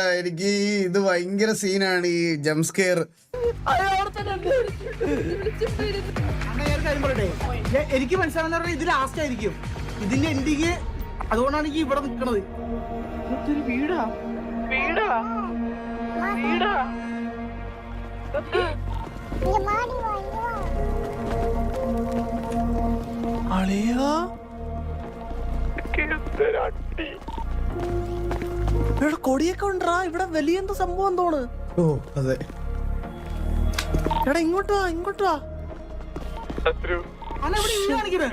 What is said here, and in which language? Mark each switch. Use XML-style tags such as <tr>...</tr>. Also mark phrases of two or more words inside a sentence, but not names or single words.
<ml>എനിക്ക് ഇത് ഭയങ്കര സീനാണ് ഈ</ml> <en>jump scare.</en> <ml>കാര്യം പറയട്ടെ, എനിക്ക് മനസ്സിലാവുന്ന പറഞ്ഞാൽ ഇത് ലാസ്റ്റ് ആയിരിക്കും ഇതിന്റെ എൻഡിങ്. അതുകൊണ്ടാണ് എനിക്ക് ഇവിടെ നിൽക്കണത്. വീടാ</ml> <ta>இங்க மாடி வா, இங்க வா.</ta> <ml>അളിയാ ഇവിടെ കൊടിയൊക്കെ ഉണ്ടാ ഇവിടെ വലിയ എന്തോ സംഭവം തോണ്. ഓ അതെ. എടാ ഇങ്ങോട്ട് വാ ഇങ്ങോട്ട് വാ. അല്ല ഇവിടെ ഇങ്ങനെ കാണിക്കണേ.</ml>